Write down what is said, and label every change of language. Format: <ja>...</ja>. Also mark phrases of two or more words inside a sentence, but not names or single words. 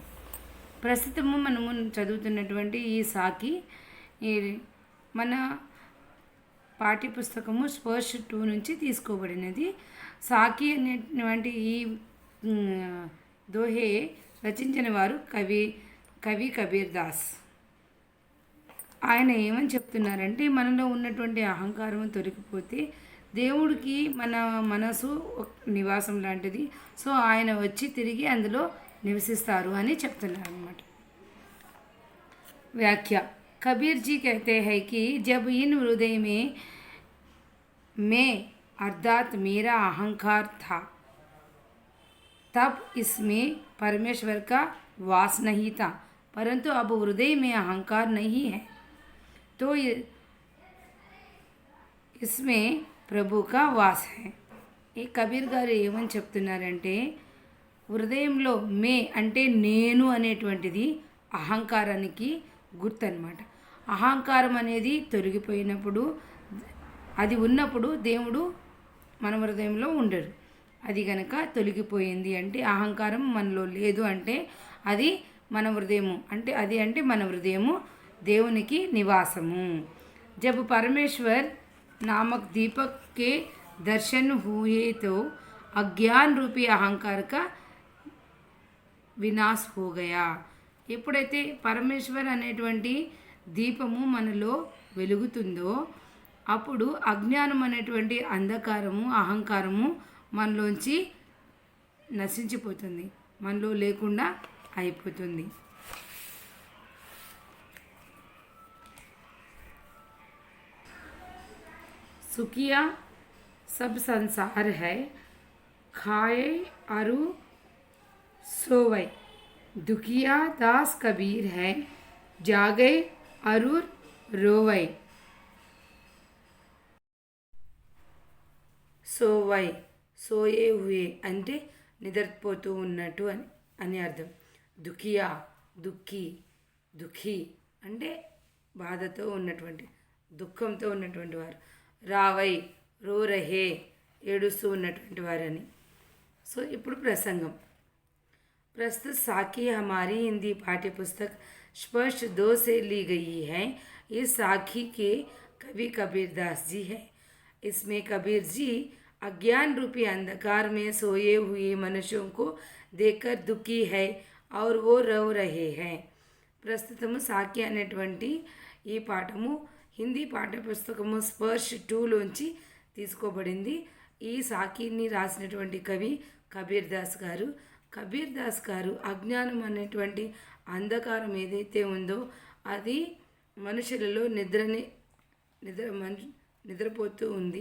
<te>ప్రస్తుతము మనము చదువుతున్నటువంటి ఈ సాకి మన పాఠ్యపుస్తకము స్పర్శ్ 2 నుంచి తీసుకోబడినది. సాకి అనేటువంటి ఈ దోహే రచించిన వారు కవి కబీర్ దాస్. ఆయన ఏమని చెప్తున్నారంటే మనలో ఉన్నటువంటి అహంకారం తొలగిపోతే దేవుడికి మన మనసు నివాసం లాంటిది. సో ఆయన వచ్చి తిరిగి అందులో నివసిస్తారు అని చెప్తున్నారు అన్నమాట.</te> <hi>व्याख्या. कबीर जी कहते हैं कि जब इन हृदय में मैं अर्थात मेरा अहंकार था, तब इसमें परमेश्वर का वास नहीं था, परंतु अब हृदय में अहंकार नहीं है तो इसमें प्रभु का वास है.</hi> <te>ఈ కబీర్ గారు ఏమని చెప్తున్నారంటే హృదయంలో మే అంటే నేను అనేటువంటిది అహంకారానికి గుర్తు అనమాట. అహంకారం అనేది తొలగిపోయినప్పుడు, అది ఉన్నప్పుడు దేవుడు మన హృదయంలో ఉండడు. అది గనక తొలగిపోయింది అంటే, అహంకారం మనలో లేదు అంటే అది మన హృదయము అంటే మన హృదయము దేవునికి నివాసము.</te> <hi>जब परमेश्वर नामक दीपक के दर्शन हुए तो अज्ञान रूपी अहंकार का विनाश हो गया.</hi> <te>ఎప్పుడైతే పరమేశ్వర్ అనేటువంటి దీపము మనలో వెలుగుతుందో అప్పుడు అజ్ఞానం అనేటువంటి అంధకారము అహంకారము మనలోంచి నశించిపోతుంది, మనలో లేకుండా అయిపోతుంది.</te> <hi>सुखिया सब संसार है, खाए अरु सोवै. दुखिया दास कबीर है, जागे अरुर रोवै. सोवै सोए हुए</hi> <te>అంటే నిద్రపోతూ ఉన్నట్టు అని అర్థం. దుఖియా దుఃఖి, దుఃఖి అంటే బాధతో ఉన్నటువంటి దుఃఖంతో ఉన్నటువంటి వారు.</te> <hi>रोवै रो रहे</hi> <te>ఏడుస్తూ ఉన్నటువంటి వారని. సో ఇప్పుడు ప్రసంగం.</te> <hi>प्रस्तुत साखी हमारी हिंदी पाठ्य पुस्तक स्पष्ट 2 से ली गई है. इस साखी के कवि कबीरदास जी है. इसमें कबीर जी अज्ञान रूपी अंधकार में सोए हुए मनुष्यों को देखकर दुखी है और वो रो रहे हैं.</hi> <te>ప్రస్తుతము సాకి అనేటువంటి ఈ పాఠము హిందీ పాఠ్యపుస్తకము స్పర్శ్ 2లోంచి తీసుకోబడింది. ఈ సాకిని రాసినటువంటి కవి కబీర్దాస్ గారు. కబీర్దాస్ గారు అజ్ఞానం అనేటువంటి అంధకారం ఏదైతే ఉందో అది మనుషులలో నిద్రపోతూ ఉంది.</te>